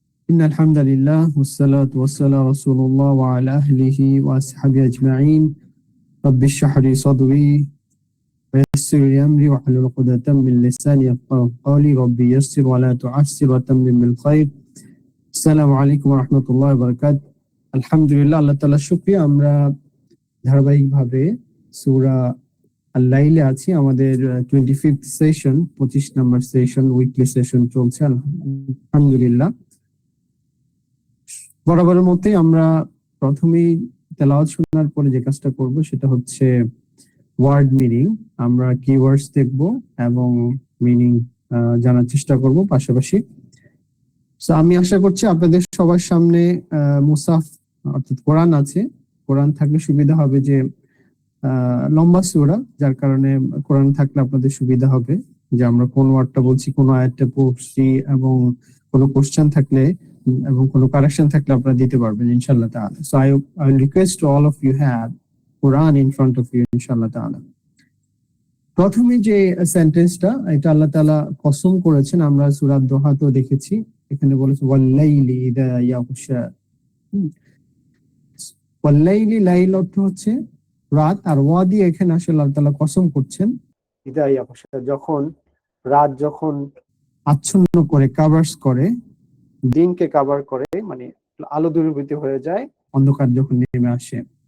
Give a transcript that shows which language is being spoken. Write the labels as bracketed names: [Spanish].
[Arabic] إن الحمد لله والصلاة والسلام رسول الله وعلى أهله وأصحابه أجمعين رب اشرح لي صدري ويسر لي أمري واحلل عقدة من لساني يفقهوا قولي ربي يسر ولا تعسر وتمم بالخير. [Bangla] আসসালামু আলাইকুম ওয়া রাহমাতুল্লাহি ওয়া বারাকাতুহু। আলহামদুলিল্লাহ, আল্লাহ তাআলার শুকরিয়া, আমরা ধারাবাহিকভাবে সূরা আল-লাইলে আছি। আমাদের 25th সেশন, 25 নম্বর সেশন, উইকলি সেশন চলছে আলহামদুলিল্লাহ। বরাবরের মতোই আমরা প্রথমেই তেলাওয়াত শোনার পরে যে কাজটা করব সেটা হচ্ছে ওয়ার্ড মিনিং। আমরা কিওয়ার্ডস দেখব এবং মিনিং জানার চেষ্টা করব পাশাপাশি। আমি আশা করছি আপনাদের সবার সামনে মুসাফ অর্থাৎ কোরআন আছে। কোরআন থাকলে সুবিধা হবে যে লম্বা সূরা, যার কারণে কোরআন থাকলে আপনাদের সুবিধা হবে যে আমরা কোন ওয়ার্ডটা বলছি, কোন আয়াতটা পড়ছি, এবং কোনো কোশ্চেন থাকলে এবং কোনো কারেকশন থাকলে আপনারা দিতে পারবেন ইনশাআল্লাহ তাআলা। [English] So I will request to all of you have Quran in front of you ইনশাআল্লাহ তাআলা। [Bangla] প্রথমে যে সেন্টেন্সটা, এটা আল্লাহ তাআলা কসম করেছেন, আমরা সূরা দোহাতেও দেখেছি। এখানে বলেছে [Arabic] ওয়াল্লাইলি ইযা ইয়াগশা। [Bangla] ওয়াল্লাইলি, লাইল অর্থ হচ্ছে রাত, আর ওয়া দিয়ে এখানে আসলে আল্লাহ তাআলা কসম করছেন [Arabic] ইযা ইয়াগশা, [Bangla] যখন রাত যখন আচ্ছন্ন করে, কাভার্স করে, দিনকে কাভার করে, মানে আলো দূরীভূত হয়ে যায়, অন্ধকার যখন নেমে আসে।